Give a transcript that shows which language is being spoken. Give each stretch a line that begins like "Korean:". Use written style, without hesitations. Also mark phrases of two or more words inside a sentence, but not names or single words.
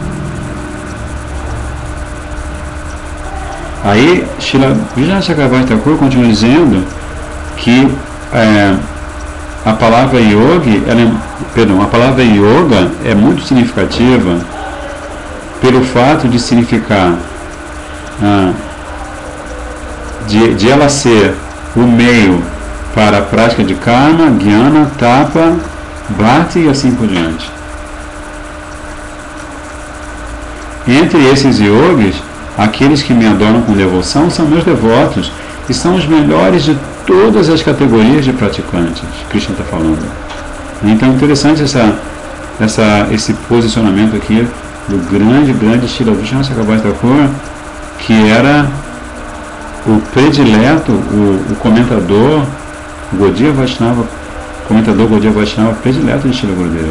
Portuguese: Aí Srila Vishnu Chakravarti Thakur continua dizendo que a palavra yogi, a palavra yoga é muito significativa pelo fato de significar de ela ser o meio para a prática de karma, jnana, tapa, bhakti e assim por diante. Entre esses yogis, aqueles que me adoram com devoção são meus devotos e são os melhores de todas as categorias de praticantes. Krishna está falando. Então é interessante esse posicionamento aqui do grande Srila Vishnu Chakravarti Thakur, que era o predileto, o comentador Gaudiya Vaishnava, predileto de Srila Gurudeva.